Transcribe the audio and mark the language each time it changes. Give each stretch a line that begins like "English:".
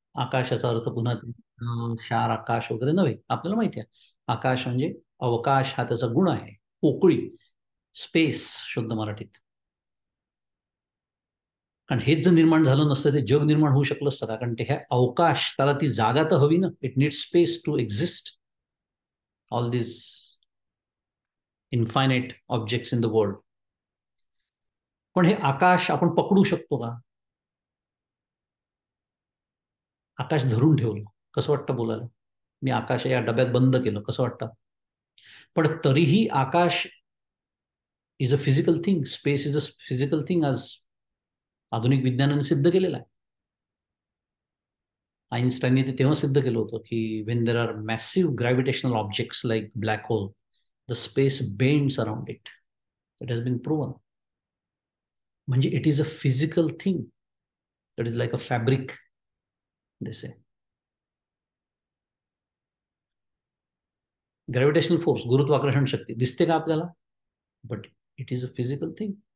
Marathi: आकाशाचा अर्थ पुन्हा क्षार आकाश वगैरे नव्हे, आपल्याला माहिती आहे. आकाश म्हणजे अवकाश हा त्याचा गुण आहे. पोकळी, स्पेस शुद्ध मराठीत. कारण हेच जर निर्माण झालं नसतं ते जग निर्माण होऊ शकलं असतं का? कारण ते हे अवकाश, त्याला ती जागा तर हवी ना.
English: It need space to exist. All this infinite objects in the world.
Marathi: पण हे आकाश आपण पकडू शकतो का? आकाश धरून ठेवलं कसं वाटतं बोलायला? मी आकाश या डब्यात बंद केलं कसं वाटतं? पण तरीही आकाश
English: is a physical thing, space is a physical thing,
Marathi: आज आधुनिक विज्ञानाने सिद्ध केलेलं आहे. आईन्स्टाईनने ते तेव्हा सिद्ध केलं होतं की
English: When there are massive gravitational objects like black hole, the space bends around it. It has been proven. म्हणजे it is a physical thing. It is like a fabric this आहे.
Marathi: ग्रॅव्हिटेशनल फोर्स, गुरुत्वाकर्षण शक्ती दिसते का आपल्याला?
English: But it is a physical thing.